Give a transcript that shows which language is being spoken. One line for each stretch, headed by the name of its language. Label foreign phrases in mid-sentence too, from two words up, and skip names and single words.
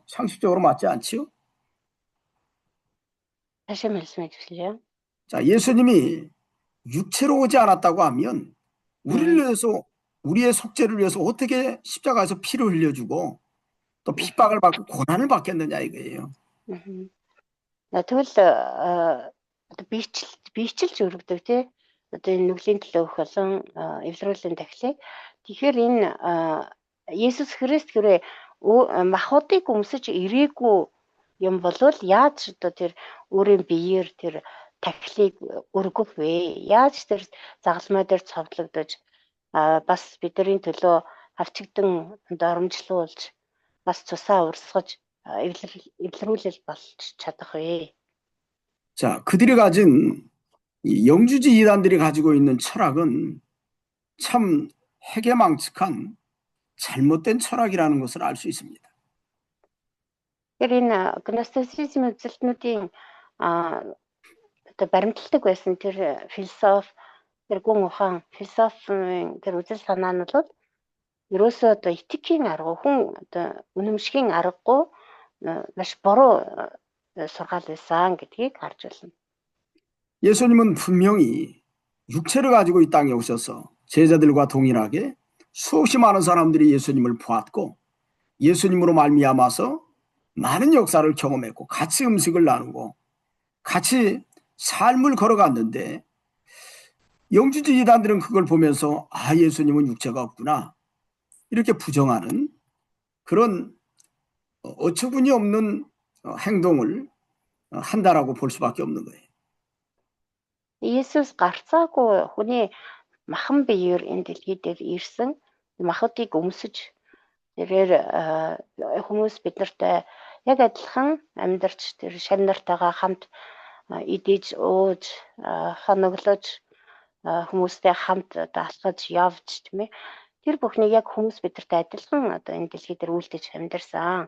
Korean: 상식적으로 맞지 않지요? 다시 말씀해 주실래요? 자, 예수님이 육체로 오지 않았다고 하면 우리를 위해서 우리의 속죄를 위해서 어떻게 십자가에서 피를 흘려주고 또 핍박을 받고 고난을 받겠느냐 이거예요.
Mongolian: Тэгвэл одоо биечлж өргөдөг тий. Одоо энэ нүглийн төлөөх болон эвлэрүүлэн тахлыг. Тэгэхээр энэ Есүс Христ хэрвээ махбодыг өмсөж ирээгүй юм болвол яаж одоо тэр өөрийн биеэр тэр тахлыг өргөх вэ? Яаж тэр загалмай дээр цовдлогдож бас бидний төлөө авчигдан доромжлуулж бас цусаа урсгаж эвлэрүүлэл болж чадах вэ?
Korean: 자, 그들이 가진 이 영주지 이단들이 가지고 있는 철학은 참 해괴망측한 잘못된 철학이라는 것을 알 수 있습니다.
Mongolian: Тэгэхээр энэ гностицизм үзэлтнүүдийн одоо баримтлагдаг байсан тэр философи, тэр гүн ухаан, философийн тэр үзэл санаа нь бол ерөөсөө одоо этикийн арга, хүн одоо үнэмшгийн аргагүй маш буруу сургаал байсан гэдгийг харж байна.
Korean: 예수님은 분명히 육체를 가지고 이 땅에 오셔서 제자들과 동일하게 수없이 많은 사람들이 예수님을 보았고 예수님으로 말미암아서 많은 역사를 경험했고 같이 음식을 나누고 같이 삶을 걸어갔는데 영주주의 이단들은 그걸 보면서 아 예수님은 육체가 없구나 이렇게 부정하는 그런 어처구니 없는 행동을 한다라고 볼 수밖에 없는 거예요.
Mongolian: Есүс гарцаагүй хүний махан биеэр энэ дэлхий дээр ирсэн махбодыг өмсөж тэрээр хүмүүс биднэртэй яг адилхан амьдарч тэр шар нартайгаа хамт идэж ууж хоноглож хүмүүстэй хамт алхаж явж тийм ээ тэр бүхнийг яг хүмүүс биднэртэй адилхан одоо энэ дэлхий дээр үйлдэж амьдарсан.